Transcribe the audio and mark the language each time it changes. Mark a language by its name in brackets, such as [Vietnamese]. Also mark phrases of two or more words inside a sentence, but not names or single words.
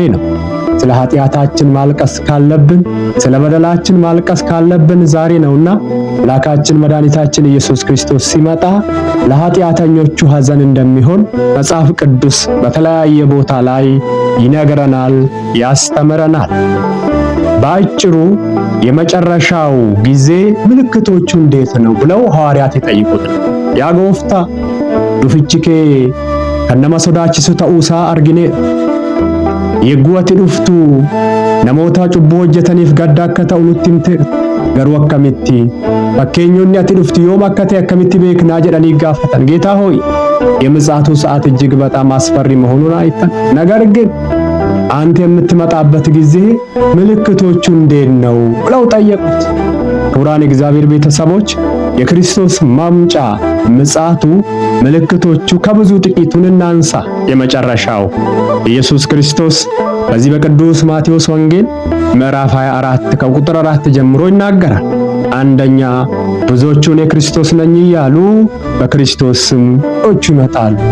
[Amharic] ነው። ስለ ኃጢአታችን ማልቀስ ካለብን፣ ስለ በደላችን ማልቀስ ካለብን ዛሬ ነውና አምላካችን መድኃኒታችን ኢየሱስ ክርስቶስ ሲመጣ ለኃጢአተኞቹ ሐዘን እንደሚሆን መጽሐፍ ቅዱስ በተለያየ ቦታ ላይ ይነግረናል፣ ያስተምረናል። በአጭሩ የመጨረሻው ጊዜ ምልክቶቹ እንዴት ነው ብለው ሐዋርያት ይጠይቁት። [Oromo] Yaa gooftaa dhufaatii kee kan nama sodaachisu ta'uusaa argine Yeroo dhuftu namoota cubbuu hojjetaniif gadda akka ta'u nutti himte garuu akkamitti fakkeenyonni ati dhuftu yoom akka ta'e akkamitti beeknaa jedhanii gaafatan [Amharic] ጌታ ሆይ የምጽአቱ ሰዓት እጅግ በጣም አስፈሪ መሆኑን አይተን ነገር ግን አንተ የምትመጣበት ጊዜ ምልክቶቹ እንዴት ነው ብለው ጠየቁት። ክቡራን እግዚአብሔር ቤተሰቦች የክርስቶስ ማምጫ ምጽአቱ ምልክቶቹ ከብዙ ጥቂቱን እናንሳ። የመጨረሻው ኢየሱስ ክርስቶስ በዚህ በቅዱስ ማቴዎስ ወንጌል ምዕራፍ 24 ከቁጥር 4 ጀምሮ ይናገራል። አንደኛ ብዙዎቹን የክርስቶስ ነኝ እያሉ በክርስቶስ ስም ይመጣሉ።